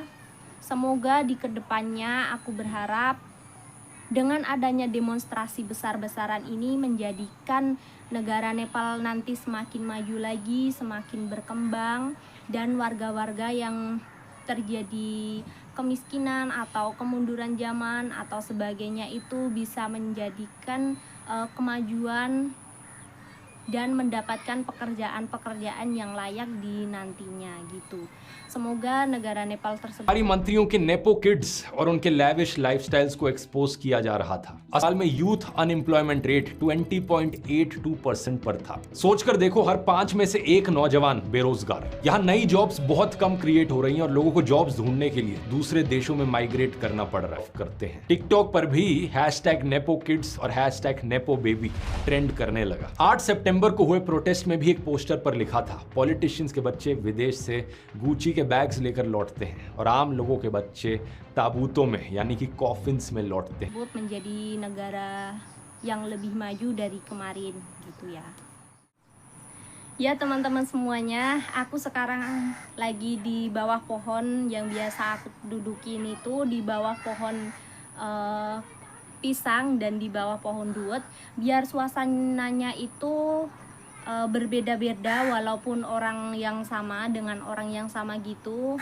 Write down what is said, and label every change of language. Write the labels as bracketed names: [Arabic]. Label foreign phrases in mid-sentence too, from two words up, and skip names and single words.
[Indonesian] Semoga di kedepannya aku berharap dengan adanya demonstrasi besar-besaran ini menjadikan negara Nepal nanti semakin maju lagi, semakin berkembang, dan warga-warga yang terjadi kemiskinan atau kemunduran zaman atau sebagainya itu bisa menjadikan kemajuan dan mendapatkan pekerjaan-pekerjaan yang layak di nantinya gitu. Semoga negara Nepal tersebut [Hindi] हमारी मंत्रियों के [English] nepo kids [Hindi] और उनके [English] lavish lifestyles [Hindi] को एक्सपोज किया जा रहा था। साल में [English] youth unemployment rate [Hindi] 20.82% पर था। सोचकर देखो, हर 5 में से 1 नौजवान बेरोजगार। यहाँ नई जॉब्स बहुत कम क्रिएट हो रही हैं और लोगों को जॉब्स ढूंढने के लिए दूसरे देशों में माइग्रेट करना पड़ रहा है। करते हैं टिकटॉक पर भी [English] #nepo kids [Hindi] और [English] #nepo baby [Hindi] ट्रेंड करने लगा। 8 सितंबर को हुए प्रोटेस्ट में भी एक पोस्टर पर लिखा था, पॉलिटिशियंस के बच्चे विदेश से गुची के बैग्स लेकर लौटते हैं और आम लोगों के बच्चे ताबूतों में यानी कि कॉफिन्स में लौटते हैं। [Indonesian] menjadi negara yang lebih maju dari kemarin gitu ya. Ya teman-teman semuanya, aku sekarang lagi di bawah pohon yang biasa aku dudukin itu, di bawah pohon pisang dan di bawah pohon duet, biar suasananya itu berbeda-beda walaupun orang yang sama dengan orang yang sama gitu.